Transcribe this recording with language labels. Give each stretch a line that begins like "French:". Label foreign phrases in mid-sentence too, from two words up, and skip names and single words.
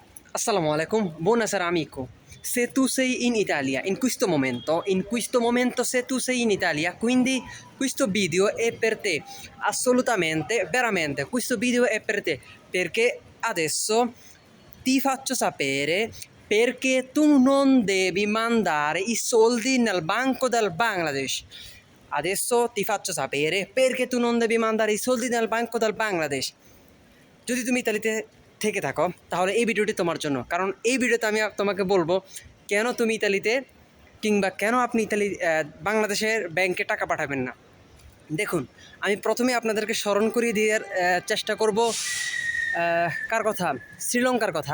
Arabic: السلام عليكم,
Italian: buonasera amico. Se tu sei in Italia in questo momento se tu sei in Italia, quindi questo video è per te, assolutamente, veramente, questo video è per te, perché adesso ti faccio sapere perché tu non devi mandare i soldi nel banco del Bangladesh. Adesso ti faccio sapere perché tu non devi mandare i soldi nel banco del Bangladesh.
Bangla: যদি তুমি ইতালিতে থেকে থাকো তাহলে এই ভিডিওটি তোমার জন্য, কারণ এই ভিডিওতে আমি তোমাকে বলবো কেন তুমি ইতালিতে কিংবা কেন আপনি বাংলাদেশের ব্যাংকে টাকা পাঠাবেন না। দেখুন, আমি প্রথমে আপনাদেরকে স্মরণ করিয়ে দেওয়ার চেষ্টা করব কার কথা, শ্রীলঙ্কার কথা।